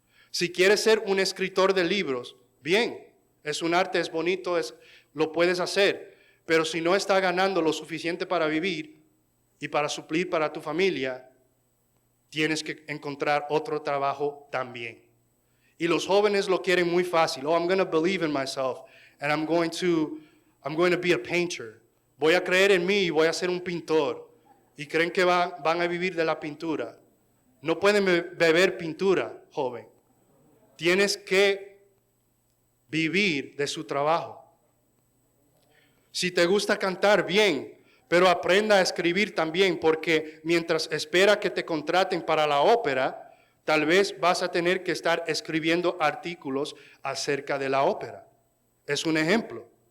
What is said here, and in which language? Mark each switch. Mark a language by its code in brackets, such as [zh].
[es] Si quieres ser un escritor de libros, bien, es un arte, es bonito, lo puedes hacer, pero si no estás ganando lo suficiente para vivir y para suplir para tu familia, tienes que encontrar otro trabajo también. Y los jóvenes lo quieren muy fácil. [en] Oh, I'm going to believe in myself and I'm going to be a painter. [es] Voy a creer en mí y voy a ser un pintor. Y creen que van a vivir de la pintura. No pueden beber pintura, joven. Tienes que vivir de su trabajo. Si te gusta cantar, bien, pero aprenda a escribir también, porque mientras espera que te contraten para la ópera, tal vez vas a tener que estar escribiendo artículos acerca de la ópera. Es un ejemplo.